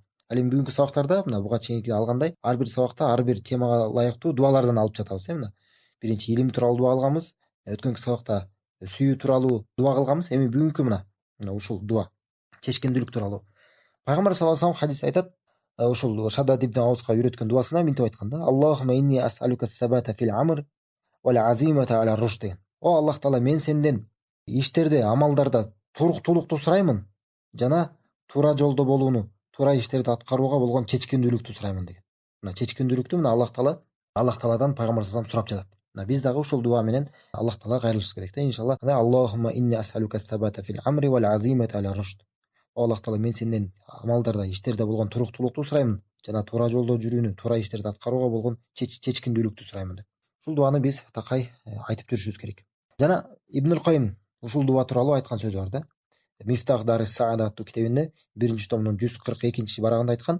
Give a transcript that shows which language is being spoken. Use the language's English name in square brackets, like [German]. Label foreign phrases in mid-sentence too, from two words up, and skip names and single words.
[Kyrgyz] Ал эми бүгүнкү сабактарда мына буга чейинки алгандай ар бир сабакта ар бир темага ылайыктуу дуалардан алып жатабыз. Мына биринчи илим тууралуу дуа кылганбыз, өткөнкү сабакта сүйүү тууралуу дуа кылганбыз. Эми бүгүнкү мына ушул дуа чечкиндүүлүк тууралуу. Пайгамбар [Arabic] صلى الله عليه وسلم [Kyrgyz] хадисте айтат, ушул Шаддад ибн Ауска үйрөткөн дуасында мынтип айткан да: [Arabic] اللهم إني أسألك الثبات في الأمر والعزيمة على الرشد. [Kyrgyz] О Аллах таала, мен сенден иштерде, амалдарда туруктуулукту сураймын жана туура жолдо болууну, туура иштерди аткарууга болгон чечкиндүүлүктү сураймын деген. Мына чечкиндүүлүктү мына Аллах тааладан пайгамбар [Arabic] صلى الله عليه [Kyrgyz] сурап жатат. Мына биз дагы ушул дуа менен Аллах таалага кайрылышыбыз керек да иншалла. [Arabic] اللهم إني أسألك الثبات في الأمر والعزيمة على الرشد. [Kyrgyz] О Аллах таала, мен сенден амалдарда, иштерде болгон туруктуулукту сураймын жана туура жолдо жүрүүнү, туура иштерди аткарууга болгон чечкиндүүлүктү сураймын деп. ушул дуаны биз такай айтып жүрүшүбүз керек. Жана Ибнул Кайым ушул дуа тууралуу айткан сөзү бар да. Мифтах дары Саада аттуу китебинде 1-томдун 142 барагында айткан.